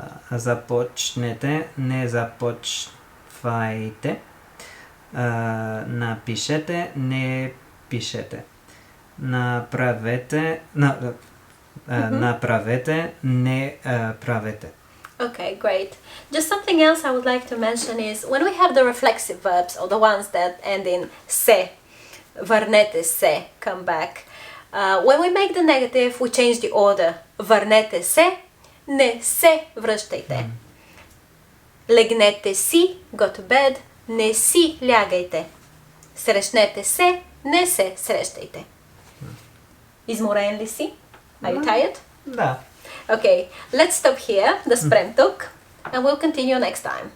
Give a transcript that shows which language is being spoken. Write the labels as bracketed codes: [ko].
[bg] Започнете, не започвайте. Напишете, не пишете. Направете, направете, не правете. [en] Okay, great. Just something else I would like to mention is when we have the reflexive verbs or the ones that end in se, [bg] върнете се, [en] come back. When we make the negative, we change the order. [bg] Върнете се, не се връщайте. Легнете си, [en] go to bed, [bg] не си лягайте. Срещнете се, не се срещайте. Изморен ли си? [en] Are you tired? [bg] Да. [en] Okay, let's stop here, [bg] да спрем тук, [en] and we'll continue next time.